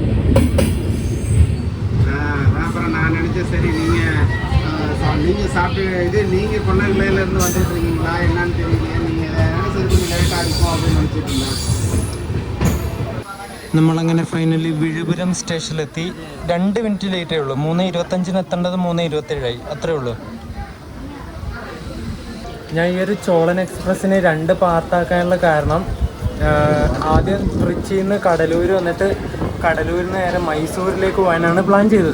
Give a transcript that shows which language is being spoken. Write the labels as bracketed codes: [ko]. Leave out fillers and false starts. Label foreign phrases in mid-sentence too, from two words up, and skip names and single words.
[ta] அப்புறம் நான் நினச்சேன் சரி நீங்கள் சாப்பிட்டு இது நீங்கள் கொண்டகிலேருந்து வந்துட்டு இருக்கீங்களா என்னன்னு தெரியல, நீங்கள் சரி கொஞ்சம் லேட்டாக இருக்கும் அப்படின்னு நினச்சிட்டு இருந்தேன். [ml] നമ്മളങ്ങനെ ഫൈനലി വിഴുപുരം സ്റ്റേഷനിലെത്തി. 2 മിനിറ്റ് ലേറ്റേ ഉള്ളൂ. 3:25 എത്തേണ്ടത് 3:27 അത്രേ ഉള്ളൂ. ഞാൻ ഈ ഒരു ചോളൻ എക്സ്പ്രസ്സിനെ 2 പാർട്ടാക്കാനുള്ള കാരണം ആദ്യം ട്രിച്ചിയിൽ നിന്ന് കടലൂർ വന്നിട്ട് കടലൂരിൽ നിന്ന് നേരെ മൈസൂരിലേക്ക് പോകാനാണ് പ്ലാൻ ചെയ്തത്.